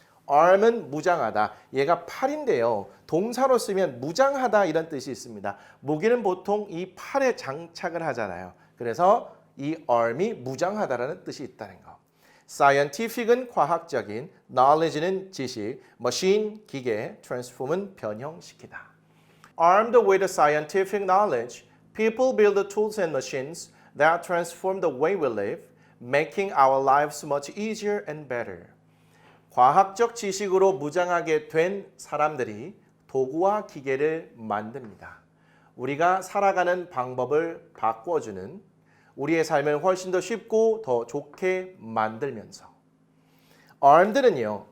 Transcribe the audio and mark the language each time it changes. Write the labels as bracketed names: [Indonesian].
[Korean] arm은 무장하다. 얘가 팔인데요. 동사로 쓰면 무장하다 이런 뜻이 있습니다. 무기는 보통 이 팔에 장착을 하잖아요. 그래서 이 arm이 무장하다라는 뜻이 있다는 거. scientific은 과학적인, knowledge는 지식, machine 기계, transform은 변형시키다. [English] Armed with scientific knowledge, people build the tools and machines that transform the way we live, making our lives much easier and better. [Korean] 과학적 지식으로 무장하게 된 사람들이 도구와 기계를 만듭니다. 우리가 살아가는 방법을 바꿔주는 우리의 삶을 훨씬 더 쉽고 더 좋게 만들면서 armed는요.